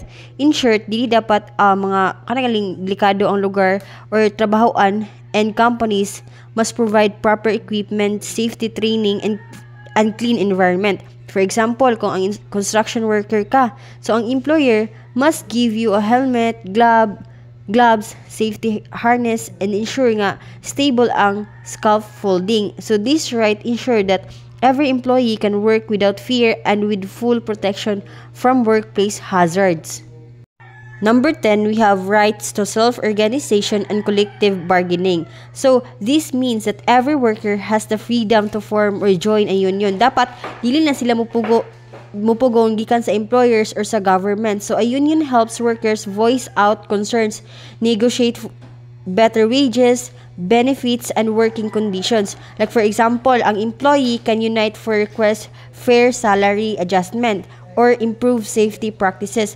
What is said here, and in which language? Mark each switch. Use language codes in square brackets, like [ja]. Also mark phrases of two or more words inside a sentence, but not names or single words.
[en] In short, [ceb] dili dapat mga kanagaling delikado ang lugar or trabahoan, [en] and companies must provide proper equipment, safety training, and clean environment. For example, [ceb] kung ang [en] construction worker ka, so ang employer must give you a helmet, glove, gloves, safety harness, and ensure nga stable ang scaffolding. So this right ensure that every employee can work without fear and with full protection from workplace hazards. Number 10, we have rights to self-organization and collective bargaining. So, this means that every worker has the freedom to form or join a union. [ceb] Dapat, dili na sila mupugong gikan sa employers or sa government. [en] So, a union helps workers voice out concerns, negotiate better wages, benefits, and working conditions. Like for example, ang employee can unite for request fair salary adjustment or improve safety practices.